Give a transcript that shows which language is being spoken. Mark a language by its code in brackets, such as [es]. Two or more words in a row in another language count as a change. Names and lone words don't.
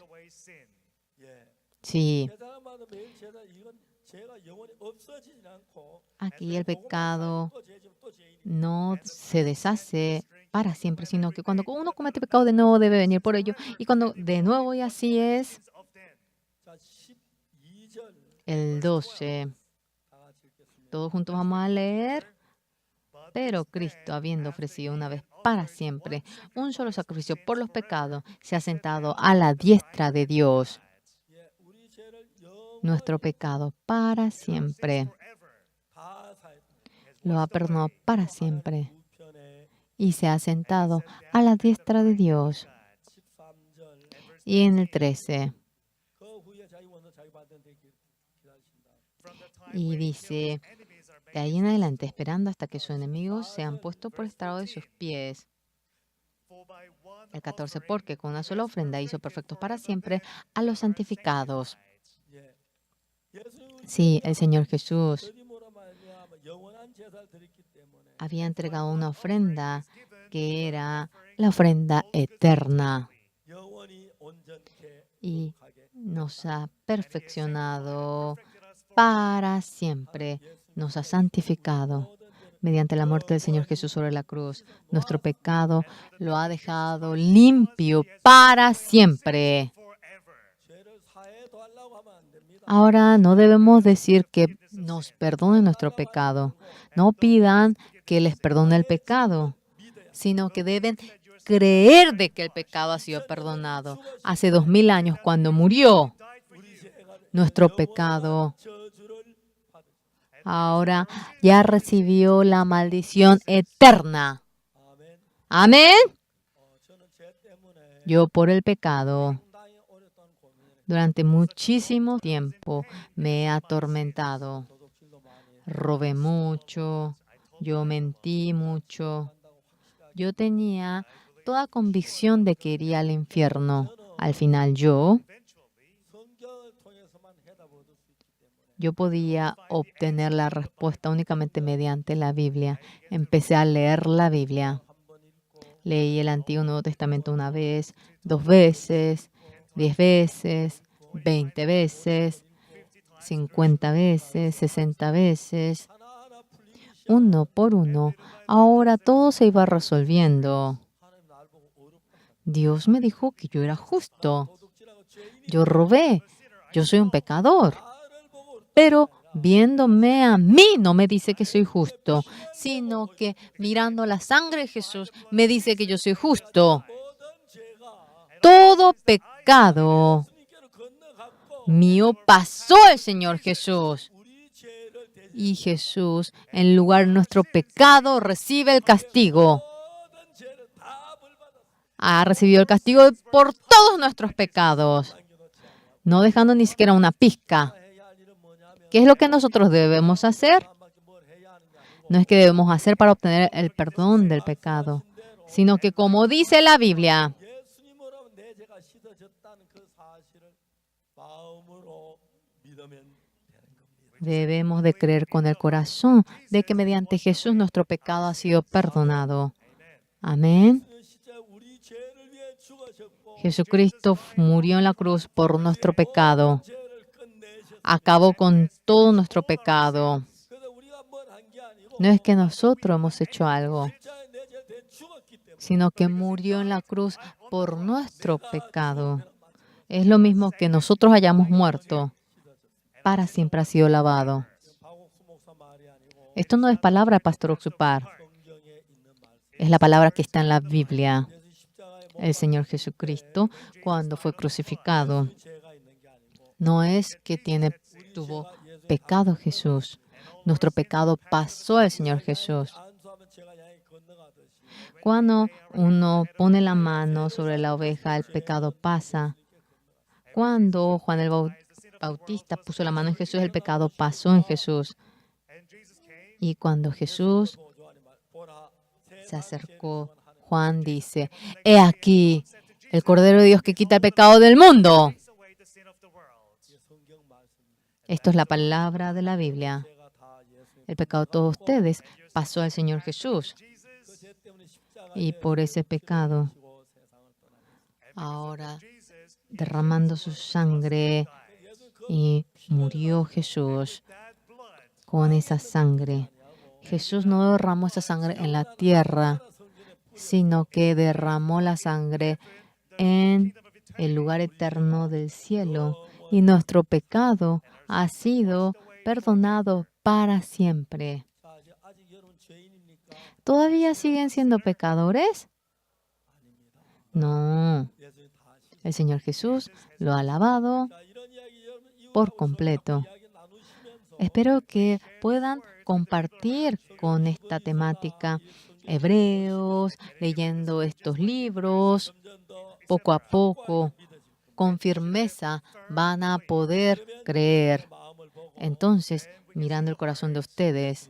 [en] Away sin. [ko] 예. [es] Sí, [ko] 제사장마다 매일 제사 이건 죄가 영원히 없어지지 않고 [es] aquí el pecado [ko] 또 죄지면 또 죄인이 [es] no se deshace para siempre, sino que cuando uno comete pecado de nuevo debe venir por ello. Y cuando de nuevo y así es, [en] Of them. [ko] 자 12절 [es] el 12. [ko] 다 같이 읽겠습니다. [es] Todos juntos vamos a leer. Pero Cristo, habiendo ofrecido una vez para siempre un solo sacrificio por los pecados, se ha sentado a la diestra de Dios. [ko] 예, 우리 죄를 영원히 [es] Nuestro pecado para siempre. [en] Forever. [ko] 다 사해 [es] Lo ha perdonado para siempre. [ko] 우편에 [es] Y se ha sentado a la diestra de Dios. [ko] 13절 [es] Y en el 13. [ko] 그 후에 자기 원수 자기 받는 데 기다리신다. [en] From the time [es] Y [en] when [es] dice, [en] his enemies are [es] de ahí en adelante, esperando hasta que sus enemigos sean puestos por estrado de sus pies. [en] for by one [es] El 14, [en] offering [es] porque con una sola [en] he has [es] ofrenda hizo [en] perfected [es] perfectos para [en] forever [es] siempre [en] them [es] a los [en] who are [es] santificados. [en] sanctified. [ko] 예. 예수님은 [es] Sí, el Señor Jesús [ko] 드림으로 말미암아 영원한 제사를 드렸기 때문에 [es] había entregado una ofrenda que era la ofrenda eterna [ko] 영원히 온전케 [es] y [ko] 하게 [es] nos ha perfeccionado para siempre, nos ha santificado mediante la muerte del Señor Jesús sobre la cruz. Nuestro pecado lo ha dejado limpio para siempre. [en] Forever. [ko] 죄를 사해도 하려고 하면 안 됩니다. [es] Ahora no debemos decir que nos perdone nuestro pecado. No pidan que les perdone el pecado, sino que deben creer de que el pecado ha sido perdonado. Hace 2000 años, cuando murió [ko] 우리 죄가 [es] nuestro pecado, [ko] 저주를 받으. [es] ahora ya recibió la maldición eterna. [ko] 아멘. [es] Amén. [ko] 저는 죄 때문에 [es] Yo por el pecado, [ko] 상당히 오랫동안 고민을 했어요. [es] durante muchísimo tiempo, me he atormentado. [ko] 도둑질도 많이 했어요. [es] Robé mucho, yo mentí mucho. [ko] 한다고 확실하게 [es] Yo tenía toda convicción de que iría al infierno. Al final yo [ko] 성경을 통해서만 해답을 얻을 수 있기 때문에 [es] yo podía obtener la respuesta únicamente mediante la Biblia. Empecé a leer la Biblia. [ko] 한 번 읽고 [es] Leí el Antiguo y Nuevo Testamento una vez, 2 veces, 10 veces, 20 veces, 50 veces, 60 veces, [ko] 하나하나 풀리기 시작. [es] uno por uno. Ahora todo se iba resolviendo. [ko] 하나님 날 보고 어렵다. [es] Dios me dijo que yo era justo. [ko] 도둑질하고 죄인이 [es] Yo robé. Yo soy un pecador. [ko] 나를 보고 [es] Pero viéndome a mí no me dice que soy justo, sino que mirando la sangre de Jesús me dice que yo soy justo. [ko] 모든 죄가 [es] Todo pecado [ko] 주님께로 건너갔고 [es] mío pasó el Señor Jesús. [ko] 우리 죄를 대신 [es] Y Jesús, en lugar de nuestro pecado, recibe el castigo. [ko] 모든 죄를 다 벌받았어. [es] Ha recibido el castigo por todos nuestros pecados, [ko] 남겨놓지 않아. [es] no dejando ni siquiera una pizca. [ko] 해야 할 일은 뭐냐면 [es] ¿Qué es lo que nosotros debemos hacer? [ko] 사람밖에 뭘 해야 하는 게 아니고 [es] No es que debemos hacer para obtener el perdón del pecado, sino que como dice la Biblia, [ko] 예수님으로 내 죄가 씻어졌다는 그 사실을 마음으로 믿으면 되는 겁니다. [es] debemos de creer con el corazón de que mediante Jesús nuestro pecado ha sido perdonado. Amén. [ko] 예수님은 진짜 우리 죄를 위해 죽으셨고 [es] Jesucristo murió en la cruz por nuestro pecado. [ko] 죄를 끝내셨고 [es] Acabó con todo nuestro pecado. [ko] 그래서 우리가 뭘 한 게 아니고 [es] No es que nosotros hemos hecho algo, [ko] 십자가에 내 죄를 대해 죽었기 때문에 [es] sino que murió en la cruz por nuestro pecado. Es lo mismo que nosotros hayamos muerto. Para siempre ha sido lavado. [ko] 박옥수 목사 말이 아니고 [es] Esto no es palabra de Pastor Oxupar. [ko] 성경에 있는 말. [es] Es la palabra que está en la Biblia. [ko] 그래서 십자가에 [es] El Señor Jesucristo, cuando fue crucificado, [ko] 죄가 있는 게 아니고 [es] no es que tuvo pecado Jesús. Nuestro pecado pasó al Señor Jesús. [ko] 안수하면 죄가 양이 건너가듯이 [es] Cuando uno pone la mano sobre la oveja, el pecado pasa. Cuando Juan el Bautista puso la mano en Jesús, el pecado pasó en Jesús. Y cuando Jesús [ko] 요한이 말 보라 [es] se acercó, Juan dice, he aquí el Cordero de Dios que quita el pecado del mundo. [en] away the sin of the world. [ko] 성경 말씀입니다. [es] Esto es la palabra de la Biblia. [ko] 죄가 다 예수님 [es] El pecado de todos ustedes pasó al Señor Jesús. [ko] 그 죄 때문에 십자가에 [es] Y por ese pecado, [ko] 지고 세상을 떠나셨습니다. [es] ahora derramando su sangre, y murió Jesús [en] That blood [es] con esa sangre. Jesús no derramó esa sangre en la tierra, sino que derramó la sangre en el lugar eterno del cielo. Y nuestro pecado ha sido perdonado para siempre. [ko] 자, 이제 아직 여러분 죄인입니까? [es] ¿Todavía siguen siendo pecadores? [ko] 아닙니다. [es] No. [ko] 예수님 다 하시. [es] El Señor Jesús lo ha lavado [ko] 자, 이런 이야기 여러분 [es] por completo. [ko] 이야기 나누시면서 [es] Espero que puedan compartir con esta temática hebreos, leyendo estos libros, [ko] 점점 더 [es] poco a poco, con firmeza van a poder creer. [ko] 마음을 보고 [es] Entonces, mirando el corazón de ustedes,